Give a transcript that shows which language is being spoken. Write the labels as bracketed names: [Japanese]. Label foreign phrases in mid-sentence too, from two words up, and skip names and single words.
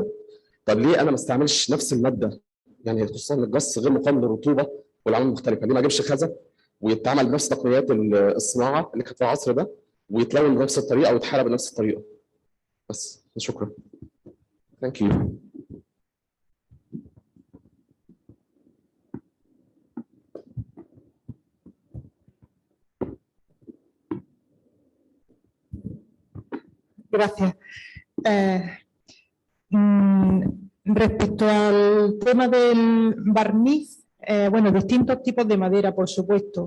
[Arabic] طب ليه انا ما استعملش نفس الماده؟ يعني خصوصا الجص غير مقاوم للرطوبه والعوامل المختلفه، ليه ما اجيبش خزف ويتعمل بنفس تقنيات الصناعه اللي كانت في العصر ده ويتلون بنفس الطريقه ويتحرق بنفس الطريقه؟ بس شكرا. [English] Thank you. [Spanish] Gracias. Respecto al tema del barniz, bueno, distintos tipos de madera, por supuesto.